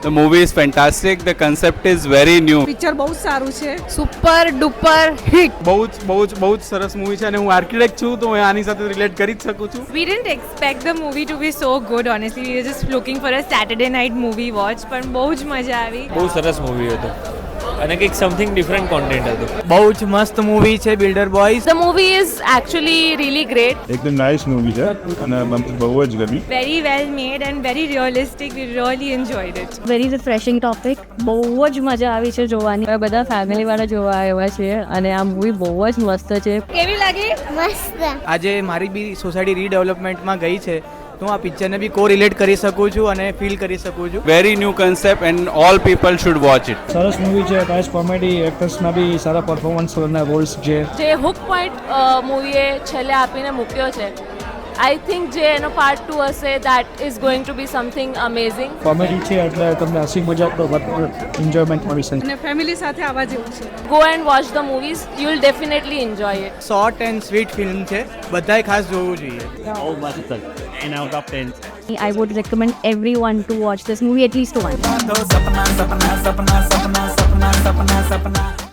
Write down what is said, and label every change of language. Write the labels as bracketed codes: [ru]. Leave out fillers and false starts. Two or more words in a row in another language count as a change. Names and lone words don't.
[en] The movie is fantastic. The concept is very new. [gu] પિક્ચર બહુ જ સારું છે. [en] super duper hit. [gu] બહુ જ સરસ મૂવી છે અને હું આર્કિટેક્ટ છું તો હું આની સાથે રિલેટ કરી જ શકું છું. [en] We didn't expect the movie to be so good, honestly. We were just looking for a Saturday night movie watch, [gu] પણ બહુ જ મજા આવી. બહુ સરસ મૂવી હતું અને કંઈક [en] something different content [gu] હતું. બહુ જ મસ્ત મૂવી છે બિલ્ડર બોયઝ. [en] The movie is actually really great. [gu] એકદમ [en] nice movie [gu] છે અને મને બહુ જ ગમી. [en] Very well made and very realistic. We really enjoyed it. very refreshing topic. [gu] બહુ જ મજા આવી છે જોવાની. અમે બધા ફેમિલી વાળા જોવા આવ્યા છે અને આ મૂવી બહુ જ મસ્ત છે. કેવી લાગી? મસ્ત. આજે મારી બી સોસાયટી રીડેવલપમેન્ટમાં ગઈ છે તો હું આ પિક્ચરને બી કો રિલેટ કરી શકું છું અને ફીલ કરી શકું છું. [en] Very new concept and all people should watch it. [gu] સરસ મૂવી છે. કાશ [en] comedy actorsના [gu] બી સારા પરફોર્મન્સ અને રોલ્સ છે. જે [en] hook point [gu] મૂવીએ છેલ્લે આપીને મૂક્યો છે, [en] I think [gu] જે એનો પાર્ટ 2 હશે [en] that is going to be something amazing. [gu] કોમેડી છે એટલે તમને હસી મજાકનો ભરપૂર એન્જોયમેન્ટ મળી શકે. અને ફેમિલી સાથે આવવા જેવું છે. [en] Go and watch the movies, you will definitely enjoy it. short and sweet [gu] ફિલ્મ છે, બધાએ ખાસ જોવું જોઈએ. બહુ મસ્ત [en] 10 out of 10. I would recommend everyone to watch this movie at least once.